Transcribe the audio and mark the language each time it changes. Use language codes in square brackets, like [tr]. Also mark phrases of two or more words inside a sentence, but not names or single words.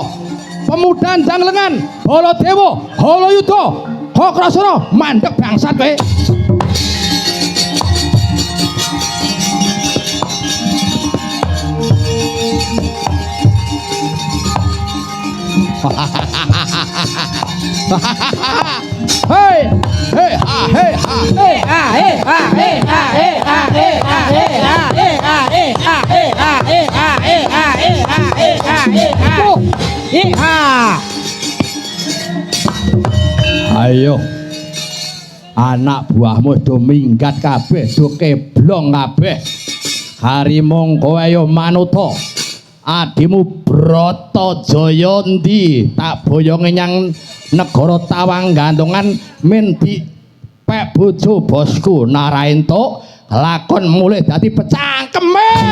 [jv] Pemuda ndang lengan, Baladewa, Halayuda, Kakrasana, mandek bangsat kowe. Hei, hei, ha, hei, ha, hei, ha, hei, ha, hei, ha, hei, ha, hei, ha, hei, ha, hei, ha, hei, ha, hei, ha, hei, ha, hei, ha, hei, ha, hei, ha, hei, ha. Ayo, anak buahmu do minggat kabeh, do keblong kabeh. Harimong kowe ayo manuta. Adimu Bratajaya ndi tak boyonge nyang negara Tawang Gantungan men dipek bojo bosku Naraenta lakon mulih dadi pecangkeme.